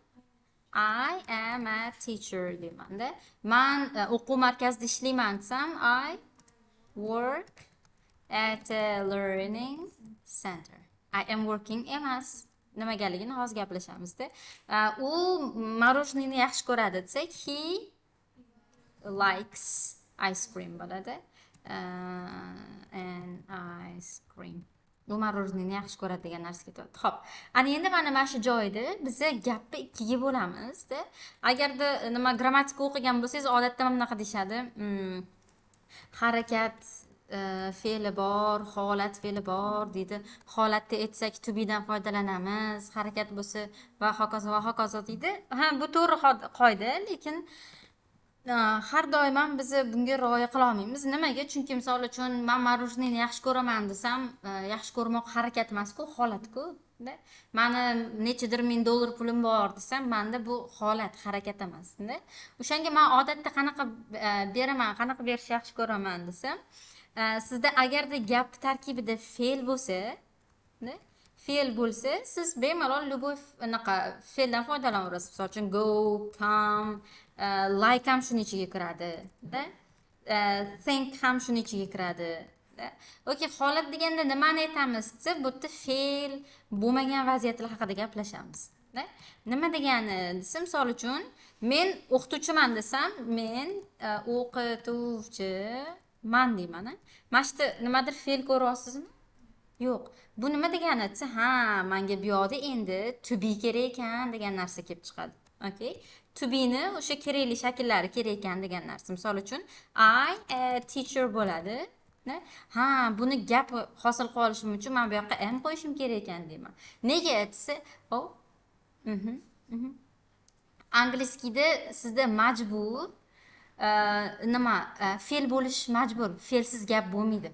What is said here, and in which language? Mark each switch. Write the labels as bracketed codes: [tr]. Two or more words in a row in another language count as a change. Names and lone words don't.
[en] I am a teacher deyman-da. [uz] Men o'quv markazida ishlayman desam, [en] I work at a learning center. I am working emas. [uz] Nimagaligini hozir gaplashamiz-da. U morojniyni yaxshi ko'radi desak, [en] he likes ice cream bo'ladi. And ice cream. [uz] Bu morojniyni yaxshi ko'radi degan narsaga ketadi. Xo'p, ana endi mana shu joyda biz gapni ikkiga bo'lamiz-da. Agarda nima grammatika o'qigan bo'lsangiz, odatda mana bunaqa deyshadi. Harakat fe'li bor, holat fe'li bor deydi. Holatda aytsak [en] to be [uz] dan foydalanamiz, harakat bo'lsa va hokazo deydi. Ha, bu to'g'ri qoida, lekin har doim ham biz bunga rioya qila olmaymiz. Nimaga? Chunki misol uchun men morojniyni yaxshi ko'raman desam, yaxshi ko'rmoq harakat emas-ku, holat-ku. Meni nechadir ming dollar pulim bor desam, menda bu holat, harakat emas. O'shanga men odatda qanaqa beraman, qanaqa berishni yaxshi ko'raman desam, sizda agarda gap tarkibida fe'l bo'lsa, siz bemalol любой fe'ldan foydalanaverasiz. Misol uchun [en] go, come, like [uz] ham shuni ichiga kiradi, think ham shuni ichiga kiradi. Okay, holat deganda nimani aytamiz desa, bu yerda fe'l bo'lmagan vaziyatlar haqida gaplashamiz. Nima degani desa, misol uchun men o'qituvchiman desam, men o'qituvchiman deyman. Mana shu yerda nimadir fe'l ko'ryapsizmi? Yo'q. Bu nima degani desa, ha, menga bu yoqda endi [en] to be [uz] kerak ekan degan narsa kelib chiqadi. Okay? [en] To be [uz] ni o'sha kerakli shakllari kerak ekan degan narsa. Misol uchun [en] I a teacher [uz] bo'ladi. Ha, buni gap hosil qilib olishim uchun men bu yoqqa am qo'yishim kerak ekan deyman. Nega desa, oh, angliskida sizda majbur nima fe'l bo'lish majbur, fe'lsiz gap bo'lmaydi.